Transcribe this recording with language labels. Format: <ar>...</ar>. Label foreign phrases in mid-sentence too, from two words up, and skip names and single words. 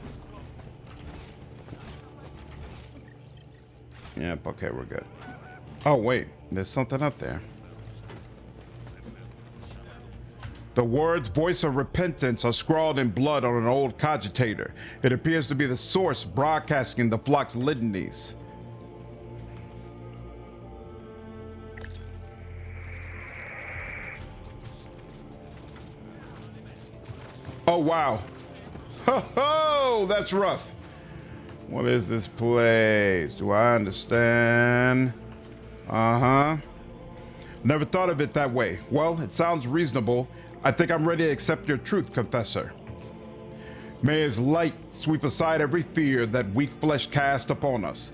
<en>Yep, okay, we're good. Oh, wait. There's something up there. The words voice of repentance are scrawled in blood on an old cogitator. It appears to be the source broadcasting the flock's litanies. Oh, wow. Ho, ho, that's rough. What is this place? Do I understand? Uh-huh. Never thought of it that way. Well, it sounds reasonable. I think I'm ready to accept your truth, Confessor. May his light sweep aside every fear that weak flesh cast upon us.</en>